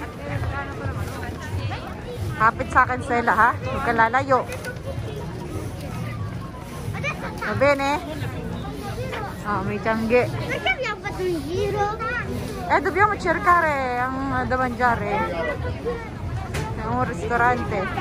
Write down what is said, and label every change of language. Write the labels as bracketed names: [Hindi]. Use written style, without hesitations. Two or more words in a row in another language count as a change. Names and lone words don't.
[Filipino] Kapit sa akin Sela ha. Huwag ka lalayo. [Italian] Va bene? [Filipino] Oh, may tiyangge. [Italian] Perché abbiamo fatto un giro? Dobbiamo cercare da mangiare. È un ristorante.